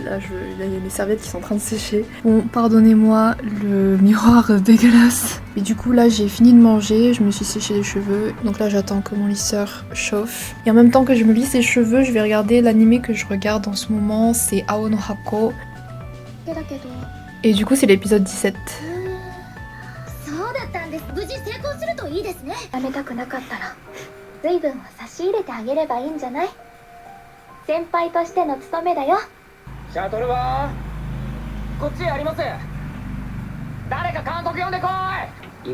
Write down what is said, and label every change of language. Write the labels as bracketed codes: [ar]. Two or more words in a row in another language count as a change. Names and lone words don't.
[fr] Là il y a les serviettes qui sont en train de sécher. Bon, pardonnez-moi le miroir dégueulasse. Et du coup là j'ai fini de manger, je me suis séché les cheveux. Donc là j'attends que mon lisseur chauffe. Et en même temps que je me lisse les cheveux, je vais regarder l'anime que je regarde en ce moment, c'est Ao no Hako. Et du coup c'est l'épisode 17. [ja] 無事成功するといいですね。やめたくなかったら随分は差し入れてあげればいいんじゃない。先輩としての務めだよ。シャトルはこっちへあります。誰か監督呼んでこい。